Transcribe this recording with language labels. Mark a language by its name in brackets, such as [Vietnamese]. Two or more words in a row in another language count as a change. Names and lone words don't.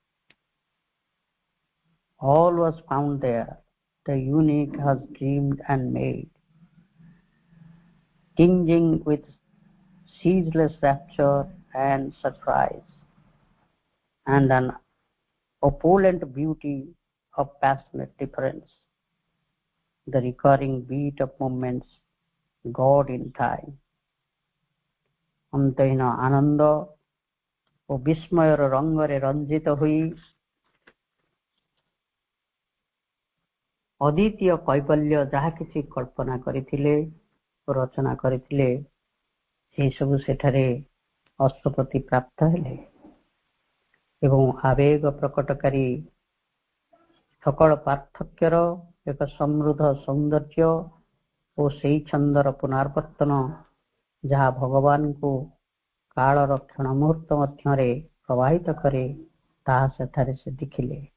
[English] All was found there, the unique has dreamed and made, tinging with ceaseless rapture and surprise, and an opulent beauty of passionate difference, the recurring beat of moments, God in time. [Odia] ଅନ୍ତହୀନ ଆନନ୍ଦ ଓ ବିସ୍ମୟର ରଙ୍ଗରେ ରଞ୍ଜିତ ହୋଇ ଅଦ୍ୱିତୀୟ କୈବଲ୍ୟ ଯାହା କିଛି କଳ୍ପନା କରିଥିଲେ ଓ ରଚନା କରିଥିଲେ, ସେସବୁ ସେଠାରେ ଅଶ୍ୱପତି ପ୍ରାପ୍ତ ହେଲେ ଏବଂ ଆବେଗ ପ୍ରକଟକାରୀ ସକଳ ପାର୍ଥକ୍ୟର ଏକ ସମୃଦ୍ଧ ସୌନ୍ଦର୍ଯ୍ୟ ଓ ସେହି ଛନ୍ଦର ପୁନରାବର୍ତ୍ତନ ଯାହା ଭଗବାନଙ୍କୁ କାଳର କ୍ଷଣ ମୁହୂର୍ତ୍ତ ମଧ୍ୟରେ ପ୍ରବାହିତ କରେ, ତାହା ସେଠାରେ ସେ ଦେଖିଲେ।